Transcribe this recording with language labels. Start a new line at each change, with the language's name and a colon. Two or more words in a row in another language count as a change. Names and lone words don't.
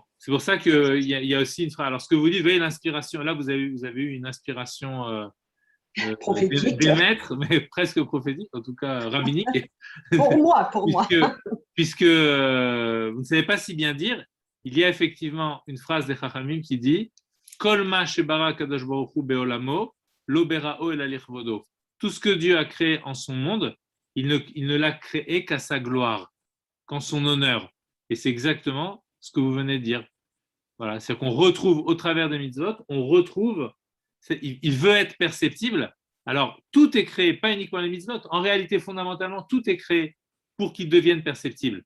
French: C'est pour ça qu'il y a aussi une phrase. Alors, ce que vous dites, vous voyez l'inspiration. Là, vous avez eu une inspiration Prophétique. des maîtres, mais presque prophétique, en tout cas rabbinique. Pour moi. Puisque vous ne savez pas si bien dire, il y a effectivement une phrase des Chachamim qui dit
Hebrew: כל מה שברא הקדוש ברוך הוא בעולמו, לא בראו אלא לכבודו.
French: Tout ce que Dieu a créé en son monde, il ne l'a créé qu'à sa gloire, qu'en son honneur. Et c'est exactement ce que vous venez de dire. Voilà, c'est qu'on retrouve au travers des mitzvot, il veut être perceptible. Alors, tout est créé, pas uniquement les mitzvot. En réalité, fondamentalement, tout est créé pour qu'ils deviennent perceptibles.